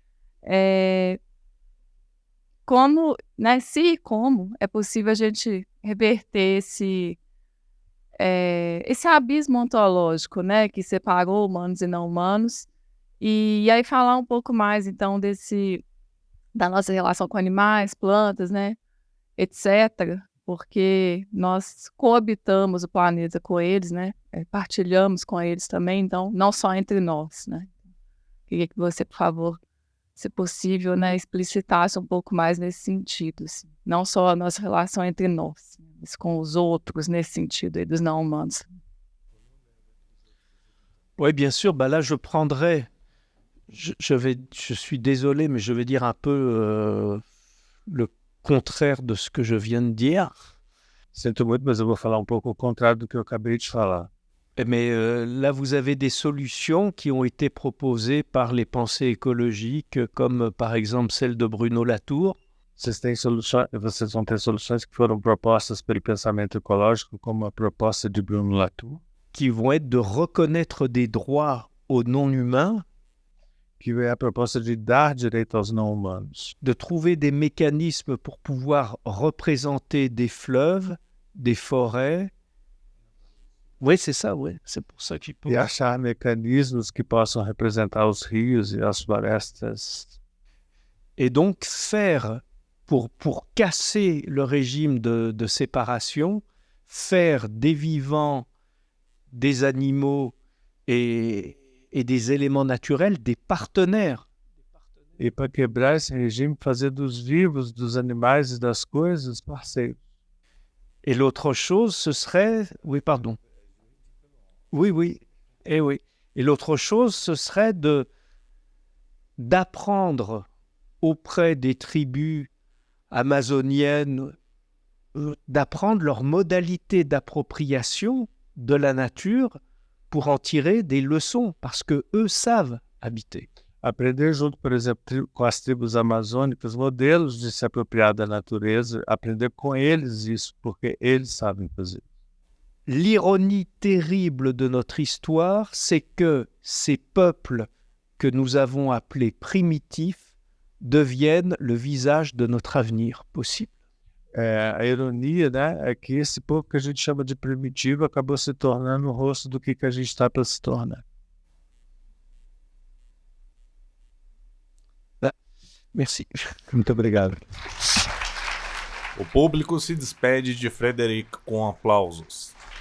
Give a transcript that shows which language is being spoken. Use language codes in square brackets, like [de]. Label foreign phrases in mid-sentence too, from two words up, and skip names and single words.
[pt] Como, né, se e como é possível a gente reverter esse abismo ontológico, né, que separou humanos e não humanos, e aí falar um pouco mais, então, da nossa relação com animais, plantas, né, etc., porque nós coabitamos o planeta com eles, né, partilhamos com eles também, então, não só entre nós, né. Queria que você, por favor, se possível, né, explicitasse um pouco mais nesse sentido, assim. Não só a nossa relação entre nós, mas com os outros, nesse sentido aí, dos não-humanos. [fr] Oui, bien sûr. Là, je prendrai... Je suis désolé, mais je vais dire un peu le contraire de ce que je viens de dire. [pt] Sinto muito, mas eu vou falar um pouco o contrário do que eu acabei de falar. [fr] Mais là, vous avez des solutions qui ont été proposées par les pensées écologiques, comme par exemple celle de Bruno Latour. [pt] Vocês vão ter soluções que foram propostas pelo pensamento ecológico, como a proposta de Bruno Latour, [fr] qui vont être de reconnaître des droits aux non-humains [pt] que é a proposta de dar direito aos não-humanos. [fr] de trouver des mécanismes pour pouvoir représenter des fleuves, des forêts. Oui, c'est ça, oui. C'est pour ça qu'il [pt] E achar mecanismos que possam representar os rios e as florestas. [fr] Et donc faire, pour casser le régime de séparation, faire des vivants, des animaux et des éléments naturels des partenaires. [pt] E para quebrar esse regime, fazer dos vivos, dos animais e das coisas parceiros. [fr] Et l'autre chose, ce serait... Oui, pardon. Oui. Et l'autre chose, ce serait d'apprendre auprès des tribus amazoniennes, d'apprendre leurs modalités d'appropriation de la nature pour en tirer des leçons, parce que eux savent habiter. [pt] Aprender junto, por exemplo, com as tribos amazônicas, modelos de se apropriar da natureza, aprender com eles isso, porque eles sabem fazer. [fr] L'ironie terrible de notre histoire, c'est que ces peuples que nous avons appelés primitifs deviennent le visage de notre avenir possible. [pt] A ironia, né, é que esse povo que a gente chama de primitivo acabou se tornando o rosto do que a gente está para se tornar. [fr] Merci. [pt] Muito obrigado. O público se despede de Frederic com aplausos.